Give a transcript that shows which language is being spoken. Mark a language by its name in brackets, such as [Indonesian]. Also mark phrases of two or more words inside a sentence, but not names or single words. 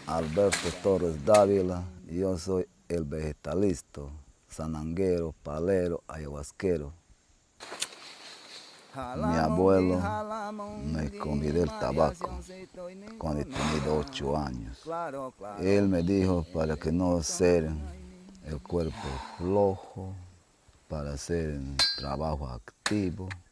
[Spanish] Alberto Torres Dávila y yo soy el vegetalista, sananguero, palero, ayahuasquero. Mi abuelo me convidó el tabaco cuando tenía 8 años. Él me dijo para que no ser el cuerpo flojo, para hacer un trabajo activo.